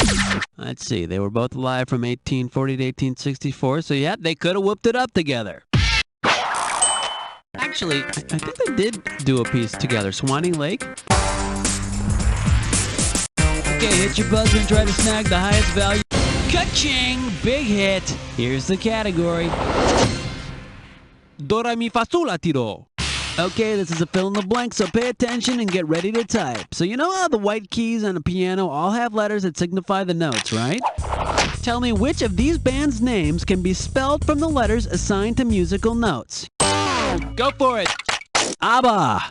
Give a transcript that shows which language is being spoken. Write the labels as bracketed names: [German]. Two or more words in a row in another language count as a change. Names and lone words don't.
[English] Let's see, they were both alive from 1840 to 1864, so yeah, they could have whooped it up together. Actually, I think they did do a piece together. Swanee Lake? Okay, hit your buzzer and try to snag the highest value. Ka-ching! Big hit! Here's the category. Do, re, mi, fa, sol, la, ti, do. Okay, this is a fill in the blank, so pay attention and get ready to type. So you know how the white keys on a piano all have letters that signify the notes, right? Tell me which of these bands' names can be spelled from the letters assigned to musical notes. Go for it! ABBA!